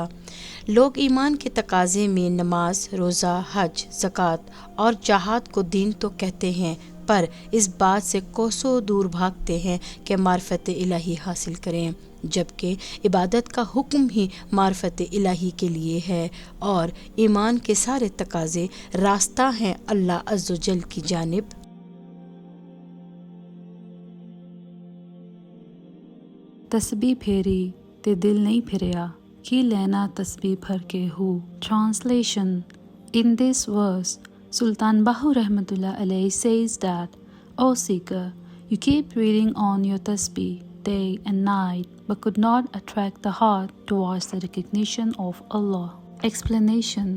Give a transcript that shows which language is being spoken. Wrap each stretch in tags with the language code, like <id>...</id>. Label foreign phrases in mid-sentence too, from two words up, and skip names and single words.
<ur>لوگ ایمان کے تقاضے میں نماز، روزہ، حج، زکوٰۃ اور جہاد کو دین تو کہتے ہیں، پر اس بات سے کوسوں دور بھاگتے ہیں کہ معرفت الہی حاصل کریں، جبکہ عبادت کا حکم ہی معرفت الہی کے لیے ہے، اور ایمان کے سارے تقاضے راستہ ہیں اللہ عز و جل کی جانب۔</ur> <pa>تسبیح پھیری تے دل نہیں پھریا، کی لینا تسبیح پھڑ کے ہو.</pa> <en>Translation. In this verse, Sultan Bahoo</en> <ar>رحمة الله عليه</ar> <en>says that, O seeker, you keep reading on your tasbeeh day and night, but could not attract the heart towards the recognition of Allah. Explanation.</en>